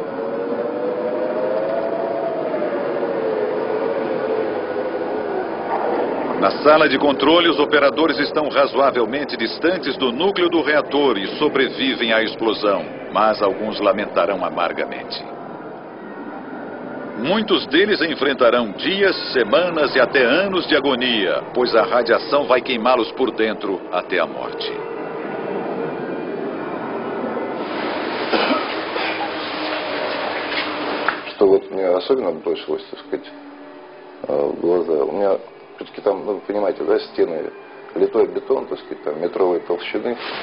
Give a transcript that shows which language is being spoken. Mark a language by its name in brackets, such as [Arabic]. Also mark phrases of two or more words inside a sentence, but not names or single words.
[Portuguese] Na sala de controle, os operadores estão razoavelmente distantes do núcleo do reator e sobrevivem à explosão, mas alguns lamentarão amargamente. Muitos deles enfrentarão dias, semanas e até anos de agonia, pois a radiação vai queimá-los por dentro até a morte. [Russian] Что вот мне особенно бросилось, так сказать, в глаза. У меня все-таки там, ну, вы понимаете, да, стены, литой бетон, так сказать, там метровой толщины.